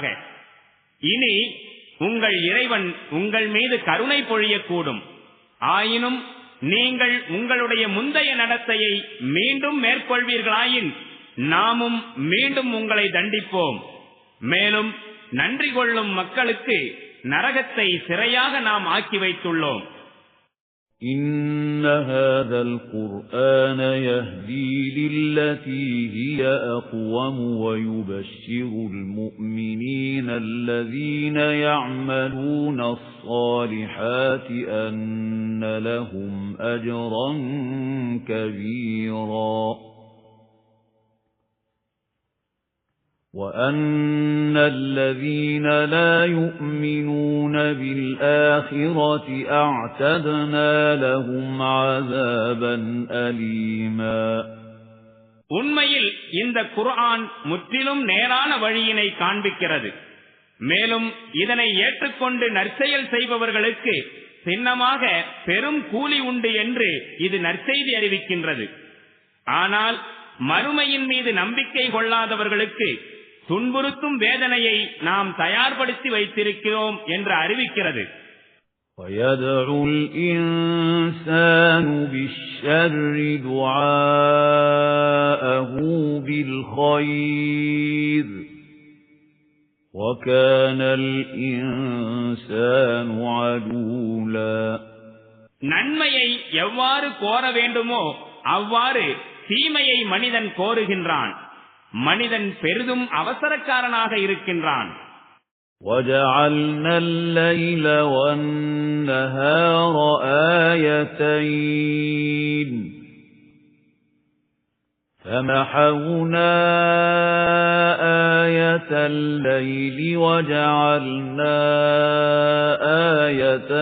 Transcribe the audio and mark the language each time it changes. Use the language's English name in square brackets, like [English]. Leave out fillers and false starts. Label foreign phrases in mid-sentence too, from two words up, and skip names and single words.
[Tamil] இனி உங்கள் இறைவன் உங்கள் மீது கருணை பொழியக்கூடும். ஆயினும் நீங்கள் உங்களுடைய முந்தைய நடத்தையை மீண்டும் மேற்கொள்வீர்களாயின் நாமும் மீண்டும் உங்களை தண்டிப்போம். மேலும் நன்றி கொள்ளும் மக்களுக்கு நரகத்தை சிறையாக நாம் ஆக்கி வைத்துள்ளோம். [Arabic] إِنَّ هَذَا الْقُرْآنَ يَهْدِي لِلَّتِي هِيَ أَقْوَمُ وَيُبَشِّرُ الْمُؤْمِنِينَ الَّذِينَ يَعْمَلُونَ الصَّالِحَاتِ أَنَّ لَهُمْ أَجْرًا كَبِيرًا وَأَنَّ الَّذِينَ لَا يُؤْمِنُونَ بِالْآخِرَةِ أَعْتَدْنَا لَهُمْ عَذَابًا أَلِيمًا. [Tamil] உண்மையில் இந்த குர்ஆன் முற்றிலும் நேரான வழியினை காண்பிக்கிறது. மேலும் இதனை ஏற்றுக்கொண்டு நற்செயல் செய்பவர்களுக்கு சின்னமாக பெரும் கூலி உண்டு என்று இது நற்செய்தி அறிவிக்கின்றது. ஆனால் மறுமையின் மீது நம்பிக்கை கொள்ளாதவர்களுக்கு துன்புறுத்தும் வேதனையை நாம் தயார்படுத்தி வைத்திருக்கிறோம் என்று அறிவிக்கிறது. [Arabic] وَيَدْعُ الْإِنسَانُ بِالشَّرِّ دُعَاءَهُ بِالْخَيْرِ وَكَانَ الْإِنسَانُ عَجُولًا. [Tamil] நன்மையை எவ்வாறு கோர வேண்டுமோ அவ்வாறு தீமையை மனிதன் கோருகின்றான். மனிதன் பெரிதும் அவசரக்காரனாக இருக்கின்றான். [Arabic] وَجَعَلْنَا اللَّيْلَ وَالنَّهَارَ آيَتَيْنِ فَمَحَوْنَا آيَةَ اللَّيْلِ وَجَعَلْنَا آيَةَ